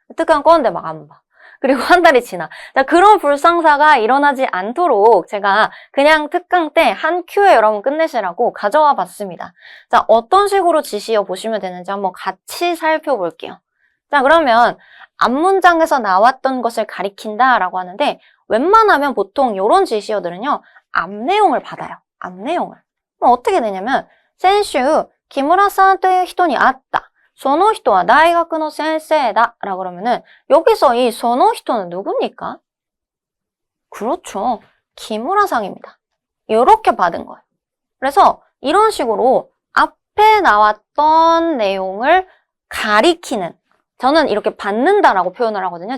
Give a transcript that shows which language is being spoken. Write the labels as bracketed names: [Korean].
[Korean] 특강 건데 막 안 봐. 그리고 한 달이 지나. 자, 그런 불상사가 일어나지 않도록 제가 그냥 특강 때 한 큐에 여러분 끝내시라고 가져와 봤습니다. 자, 어떤 식으로 지시어 보시면 되는지 한번 같이 살펴볼게요. 자, 그러면 앞문장에서 나왔던 것을 가리킨다라고 하는데 웬만하면 보통 이런 지시어들은요. 앞 내용을 받아요. 앞 내용을. 그럼 어떻게 되냐면 [Japanese] 先週 기무라さん という人に会った. その人は大学の先生だ. [Korean] 라고 그러면은 여기서 이 [Japanese] その人 [Korean] 는 누굽니까? 그렇죠. 기무라상입니다. 이렇게 받은 거예요. 그래서 이런 식으로 앞에 나왔던 내용을 가리키는, 저는 이렇게 받는다라고 표현을 하거든요.